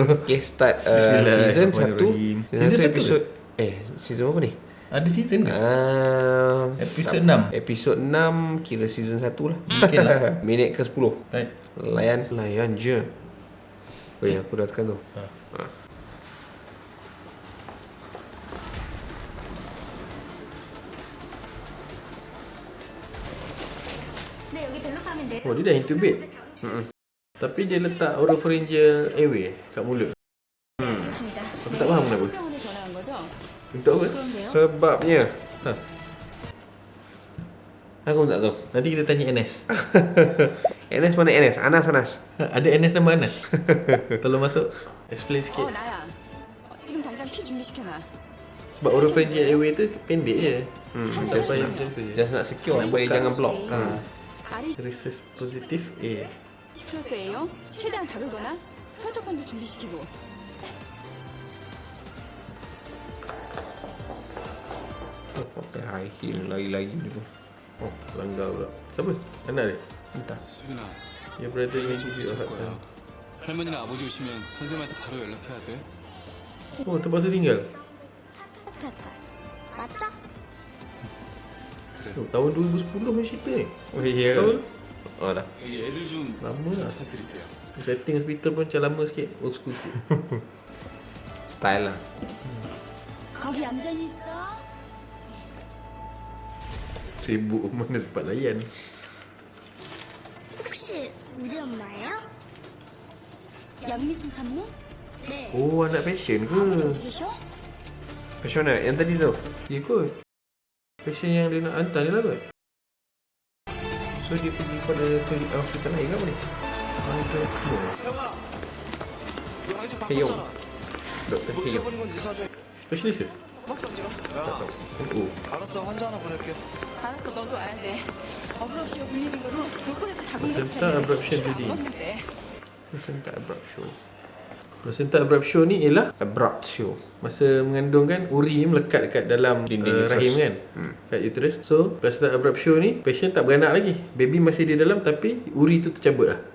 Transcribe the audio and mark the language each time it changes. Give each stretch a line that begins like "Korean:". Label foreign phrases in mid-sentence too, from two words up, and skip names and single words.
English: Okay, start season 1.
Malay: Season 1 episode season apa ni? Ada season ke? Episod 6. Episod 6 kira season 1 lah. Mungkin lah. Minit ke 10.
English: Right.
Malay: Layan je. Oh ya, aku dah tekan tu.
Korean: 네, 여기 벨로 가면 돼.
Malay: Oh, dia dah intubate. Tapi dia letak
English: oropharyngeal airway
Malay: kat mulut.
Korean: 알겠습니다.
Malay: Aku tak faham kenapa.
Korean: 병원에 전화한 거죠?
Malay: Untuk apa?
Korean: 그런데요.
Malay: Sebabnya Ha. aku pun tak tahu. Nanti kita tanya NS. NS mana NS? Anas. Ada NS nama Anas. Tolong masuk. Explain sikit.
Korean: 나야. 지금 당장 피 준비시켜놔.
Malay: Sebab
English: oropharyngeal airway
Malay: tu pendek je. Sampai
Korean: 한
Malay: macam tu je. Just nak secure supaya buka. jangan block.
Korean: 알이
English: Rhesus positif A.
Korean: 10%예요. 최대한 다르거나 혈소판도 준비시키고.
Malay: Pakai
English: high heel
Malay: lagi-lagi dulu. Oh, langgar pula. Siapa? Anak dia? Entah.
Korean: 수빈아,
English: Your brother may give you a hard time.
Korean: 할머니나 아버지 오시면 선생님한테 바로 연락해야 돼.
Malay: Oh, terpaksa tinggal.
Korean: 맞죠? 그래.
Malay: Oh, tahun 2010 punya cerita ni. Oh ya. Tahun Oh dah.
Korean: 여기 애들 좀
Malay: lama lah.
Korean: 부탁드릴게요.
Malay: Setting hospital pun macam lama sikit,
English: old school
Malay: sikit. Style lah.
Korean: 거기 얌전히 있어.
Malay: Sibuk mana sempat layan.
Korean: 혹시 우리 엄마예요? 양미수 산모? 네.
Malay: Oh, anak fashion ke?
Korean: 아버지 어디 계셔?
Malay: Macam mana? Yang tadi tu? Ya kot. Fashion yang dia nak hantar dia lah kot. So dia pergi pada hospital lain ke apa ni? Heyong. Dr. Heyong. Specialist ke? Oh.
Korean: 알았어, 환자 하나 보낼게. 알았어, 너도 와야 돼. 어브럽시오 불리는 거로 로컬에서 자궁
English: Placenta abruption bleeding.
Korean: 먹는데.
English: Placenta abruptio. Placenta abruption
Malay: ni ialah Abruptio. masa mengandungkan uri melekat dekat dalam Dinding rahim uterus. kan, kat uterus. So
English: placenta abruption
Malay: ni patient tak beranak lagi, baby masih di dalam tapi uri tu tercabut lah.